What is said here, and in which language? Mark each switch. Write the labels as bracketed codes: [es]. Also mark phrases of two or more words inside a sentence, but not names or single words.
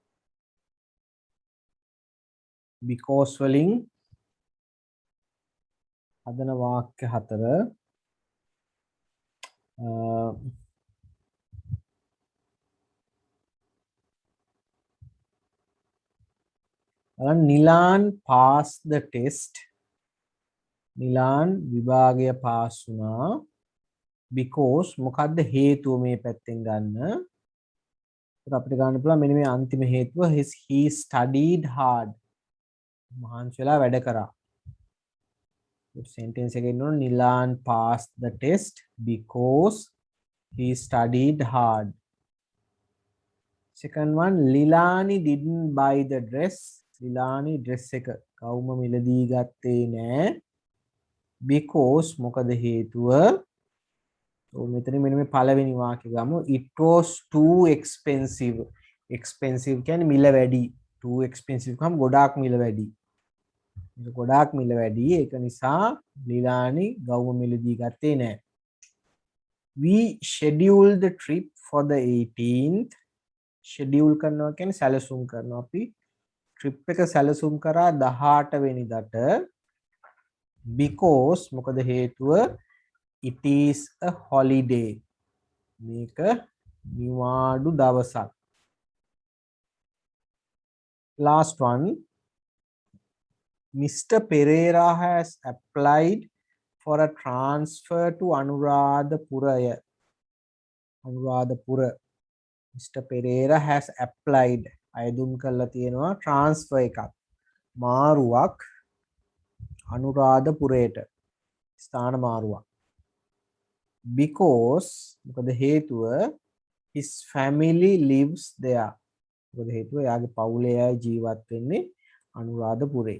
[si] because වලින් හදන වාක්‍ය හතර නිලාන් [en] pass the test. [si] නිලාන් විභාගය පාස් වුණා because මොකද්ද හේතුව මේ පැත්තෙන් ගන්න. ඒක අපිට ගන්න පුළුවන් මෙන්න මේ අන්තිම හේතුව [en] he studied hard. [si] මහන්සි වෙලා වැඩ කරා. [en] sentence [si] එකේ ඉන්නොත් [en] නිලාන් passed the test because he studied hard. Second one, Lilani didn't buy the dress. [si] Lilani dress එක කවුම මිලදී ගත්තේ නෑ because මොකද හේතුව. මෙතන මෙන්න මේ පළවෙනි වාක්‍ය ගමු. [en] It was too expensive. expensive [si] කියන්නේ මිල වැඩි. [en] too expensive [si] කම ගොඩාක් මිල වැඩි. ගොඩාක් මිල වැඩි. ඒක නිසා ලිලානි ගවුම මිලදී ගත්තේ නෑ. [en] We scheduled the trip for the 18th. [si] schedule කරනවා කියන්නේ සැලසුම් කරනවා. අපි trip එක සැලසුම් කරා 18 වෙනිදාට because මොකද හේතුව [en] it is a holiday. [si] මේක නිවාඩු දවසක්. [en] last one, Mr. Pereira has applied for a transfer to Anuradhapura. Anuradhapura. Mr. Pereira has applied. [si] අයදුම් කරලා තියෙනවා transfer එකක්. මාරුවක් අනුරාධපුරයට. ස්ථාන මාරුවක්. because මොකද හේතුව [en] his family lives there. [si] මොකද හේතුව එයාගේ පවුලේ අය ජීවත් වෙන්නේ අනුරාධපුරේ.